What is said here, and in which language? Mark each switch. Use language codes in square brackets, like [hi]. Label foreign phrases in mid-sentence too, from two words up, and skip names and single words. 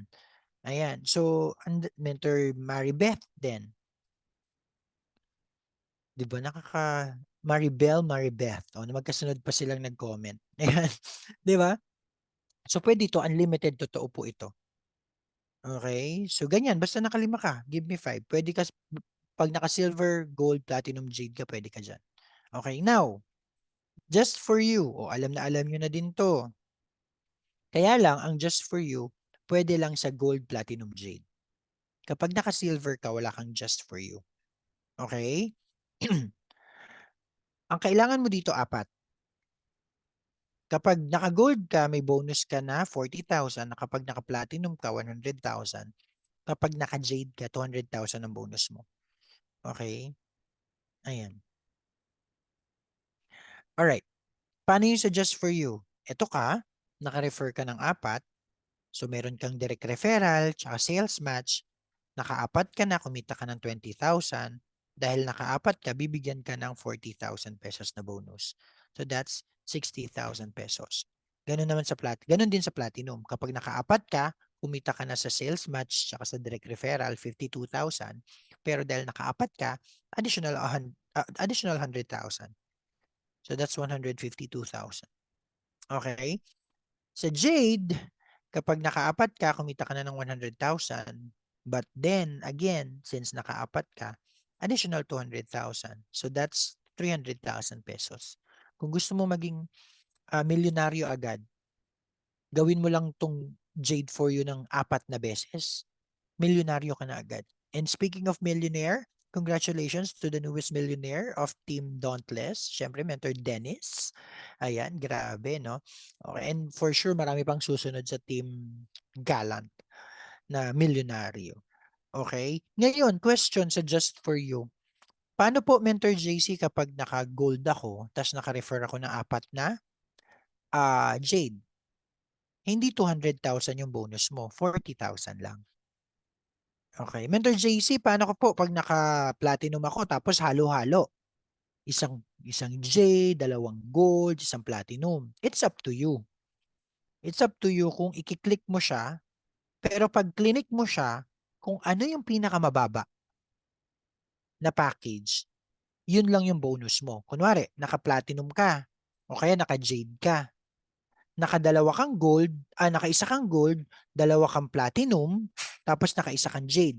[tl] Ayan. So, Mentor Maribeth din. Di ba? Maribeth. O, magkasunod pa silang nag-comment. Ayan. Di ba? So, pwede ito. Unlimited. Totoo po ito. Okay? So, ganyan. Basta nakalima ka. [en] Give me 5. [tl] Pwede ka, pag naka-silver, gold, platinum, jade ka, pwede ka dyan. [en] Okay? Now, just for you. [tl] O, alam na alam nyo na din to. Kaya lang, ang just for you, pwede lang sa gold, platinum, jade. Kapag naka-silver ka, wala kang just for you. Okay? Ang kailangan mo dito, 4. Kapag naka-gold ka, may bonus ka na 40,000. Kapag naka-platinum ka, 100,000. Kapag naka-jade ka, 200,000 ang bonus mo. [en] Okay? Ayan. Alright. [tl] Paano yung suggest for you? Ito ka, naka-refer ka ng 4. So, meron kang [en] direct referral, [tl] tsaka [en] sales match. [tl] Naka-4 ka na, kumita ka ng 20,000. Dahil naka-4 ka, bibigyan ka ng 40,000 pesos na bonus. [en] So, that's 60,000 pesos. [tl] Ganun din sa platinum. Kapag naka-4 ka, kumita ka na sa [en] sales match [tl] tsaka sa [en] direct referral, [tl] 52,000. Pero dahil naka-4 ka, additional 100,000. [en] So, that's 152,000. Okay? [tl] Sa Jade, kapag naka-4 ka, kumita ka na ng 100,000. [en] But then, again, since [tl] naka-4 ka, [en] additional 200,000. So that's 300,000 pesos. [tl] Kung gusto mo maging milyonaryo agad, gawin mo lang tong Jade for you ng 4 na beses. Milyonaryo ka na agad. [en] And speaking of millionaire, congratulations to the newest millionaire of Team Dauntless. [tl] Siyempre, mentor Dennis. Ayan, grabe, [en] no? Okay, and for sure, [tl] marami pang susunod sa Team Gallant na milyonaryo. Okay? Ngayon, question sa Just For You. Paano po, Mentor JC, kapag naka-gold ako, tapos naka-refer ako ng 4 na Jade? Hindi 200,000 yung bonus mo, 40,000 lang. Okay. Mentor JC, paano ko po pag naka-platinum ako tapos halo-halo? Isang J, 2 gold, isang platinum. [en] It's up to you. It's up to you [tl] kung i-click mo siya, pero pag click mo siya, kung ano yung pinakamababa na package, yun lang yung bonus mo. Kunwari, naka-platinum ka, o kaya naka-jade ka. Naka-2 kang gold, naka-1 kang gold, 2 kang platinum, tapos naka-1 kang jade.